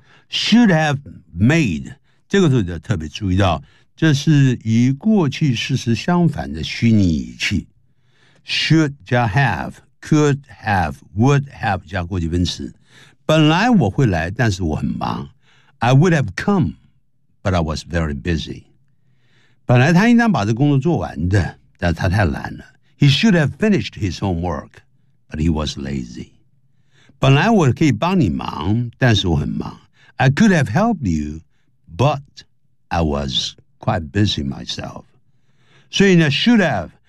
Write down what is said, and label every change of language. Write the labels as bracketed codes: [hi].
[en] ， should have made [zh] 这个时候要特别注意到，这是与过去事实相反的虚拟语气 ，should 加 have， could have， would have 加过去分词，本来我会来，但是我很忙 ， [en] I would have come。 But I was very busy. [zh] 本来他应当把这工作做完的，但他太懒了。 [en] He should have finished his homework, but he was lazy. 本来我可以帮你忙，但是我很忙。 I could have helped you, but I was quite busy myself. [zh] 所以呢 [en] ，should have